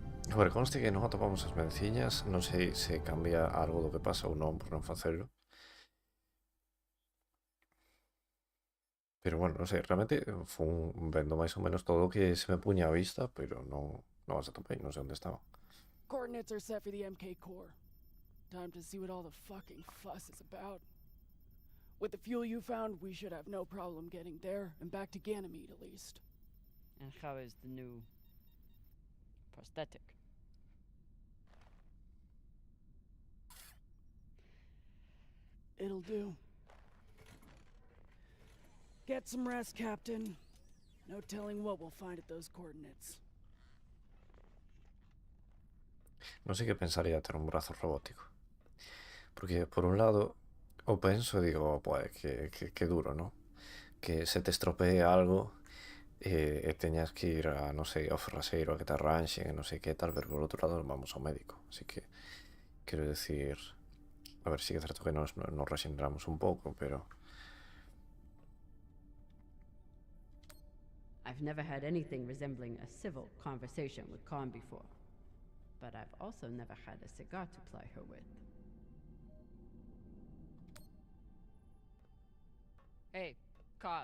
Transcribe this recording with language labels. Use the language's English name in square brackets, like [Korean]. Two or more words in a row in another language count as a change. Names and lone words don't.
[Galician] Agora, conste que non atopamos as menciñas. Non sei se cambia algo do que pasa ou non por non facelo. Pero bueno, non sei, realmente fun vendo máis ou menos todo o que se me puña a vista, pero non as atopei, non sei onde estaba. [English] Coordinates are set for the MK core. Time to see what all the fucking fuss is about. With the fuel you found, we should have no problem getting there and back to Ganymede at least. And how is the new prosthetic? It'll do. Get some rest, Captain. No telling what we'll find at those coordinates. [Galician] Non sei que pensaría ter un brazo robótico. Porque, por un lado, o penso e digo, [Spanish] pues, que duro, ¿no? [Galician] Que se te estropee algo e teñas que ir a, non sei, ao ferraseiro a que te arranxen e non sei que tal, pero por outro lado vamos ao médico. Así que, quero decir, a ver, sí que é certo que nos rexeneramos un pouco, pero... [English] I've never had anything resembling a civil conversation with Khan before, but I've also never had a cigar to ply her with. Hey, Khan.